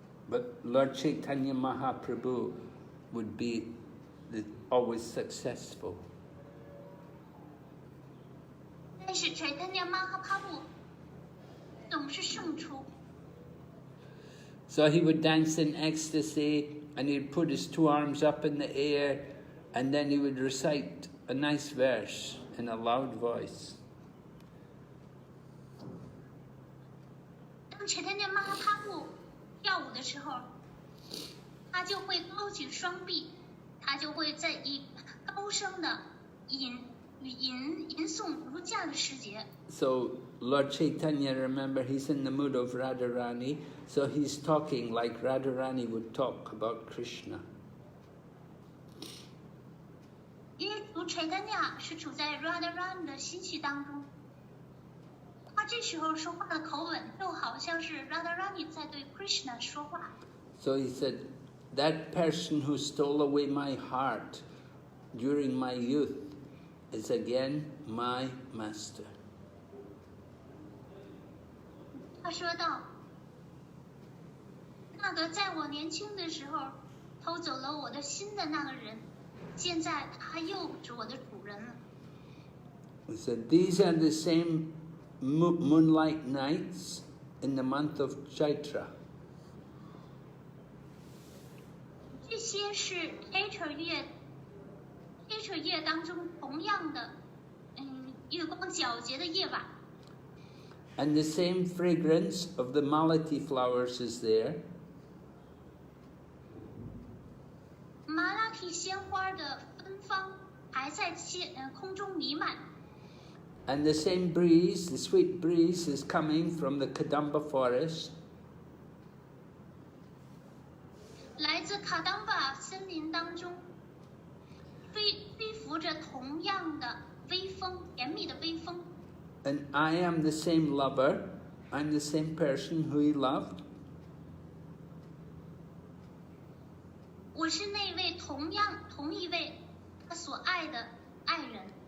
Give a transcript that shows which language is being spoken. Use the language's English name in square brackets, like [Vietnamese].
[English] But Lord Chaitanya Mahaprabhu would be always successful. [Chinese] 但是 Chaitanya Mahaprabhu 总是胜出。 [English] So he would dance in ecstasy, and he'd put his two arms up in the air, and then he would recite a nice verse in a loud voice. [Chinese] 当 Chaitanya Mahaprabhu 跳舞的时候，他就会高举双臂，他就会在以高声的吟诵如驾的诗节。 [English] So Lord Chaitanya, remember, he's in the mood of Radharani, so he's talking like Radharani would talk about Krishna. [Chinese] 因为主 Chaitanya 是处在 Radharani 的心绪当中，他这时候说话的口吻就好像是 Radharani 在对 Krishna 说话。 [English] So he said, that person who stole away my heart during my youth is again my master. [Chinese] 他说道，那个在我年轻的时候偷走了我的心的那个人，现在他又是我的主人了。 [English] He said, these are the same moonlight nights in the month of Chaitra. [Chinese] 这些是 Chaitra 月当中同样的，月光皎洁的夜晚。 [English] And the same fragrance of the malati flowers is there. [Chinese] 麻拉提鲜花的芬芳还在空中弥漫。 [English] And the same breeze, the sweet breeze, is coming from the Kadamba forest. [Chinese] 来自卡当巴森林当中，飞拂着同样的微风，甜蜜的微风。 [English] And I am the same lover. I'm the same person who he loved. [Chinese] 我是那位同一位他所爱的爱人。